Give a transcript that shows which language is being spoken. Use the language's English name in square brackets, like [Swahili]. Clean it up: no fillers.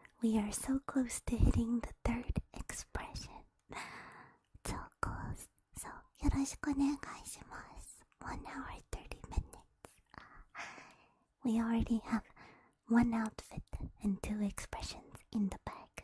[English] We are so close to hitting the third expression. So close. [Japanese] So, よろしくお願いします。 [English] 1 hour 30 minutes. We already have one outfit and 2 expressions in the bag.